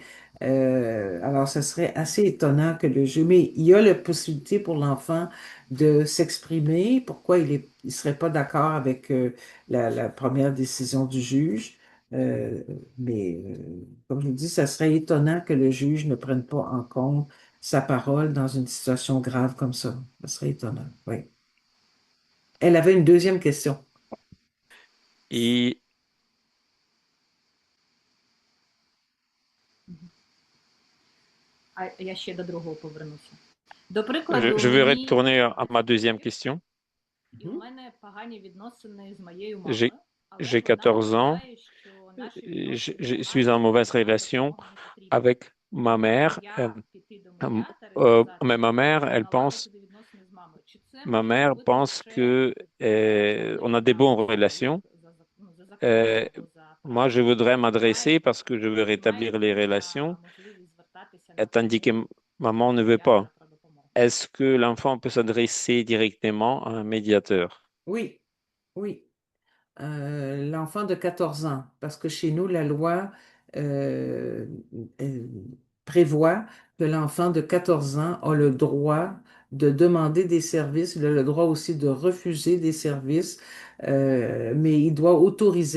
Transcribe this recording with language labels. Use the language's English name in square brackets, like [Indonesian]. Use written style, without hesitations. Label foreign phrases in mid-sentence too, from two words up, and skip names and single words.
[French] Alors, ce serait assez étonnant que le juge, mais il y a la possibilité pour l'enfant de s'exprimer, pourquoi il serait pas d'accord avec la première décision du juge. Euh, mais comme je vous dis, ça serait étonnant que le juge ne prenne pas en compte sa parole dans une situation grave comme ça. Ça serait étonnant, oui. Elle avait une deuxième question. Et [Ukrainian] А я ще до другого повернуся. До прикладу, [French] je veux [Ukrainian] мені [French] retourner à ma [Ukrainian] 14 [French] deuxième [Ukrainian] років, [French] question. [Ukrainian] і у мене погані відносини з моєю [French] J'ai, [Ukrainian] мамою, але [French] j'ai [Ukrainian] вона [French] 14 ans. [Ukrainian] вважає, що наші відносини [French] Je suis en [Ukrainian] погані, [French] mauvaise [Ukrainian] і нам [French] relation [Ukrainian] допомога не потрібна. [French] avec ma [Ukrainian] Чи можу [French] mère. [Ukrainian] я піти до медіатора і сказати, [French] Mais ma mère, elle pense, [Ukrainian] налагодити відносини з мамою? Чи це [French] ma [Ukrainian] може [French] mère [Ukrainian] зробити [French] pense [Ukrainian] лише [French] que on a des [Ukrainian] суддя [French] bonnes [Ukrainian] за [French] relations. [Ukrainian] за законом Euh, або за [French] Moi, je [Ukrainian] правилами? [French] voudrais [Ukrainian] Чи [French] m'adresser parce que je veux [Ukrainian] чи має [French] rétablir les [Ukrainian] суддя [French] relations, [Ukrainian] можливість звертатися [French] tandis que [Ukrainian] напряму [French] maman ne [Ukrainian] до [French] veut [Ukrainian] медіатора [French] pas. [Ukrainian] про допомогу? [French] Est-ce que l'enfant peut s'adresser directement à un médiateur? Oui, oui. L'enfant de 14 ans, parce que chez nous, la loi euh, euh, prévoit que l'enfant de 14 ans a le droit de demander des services, il a le droit aussi de refuser des services, mais il doit autoriser.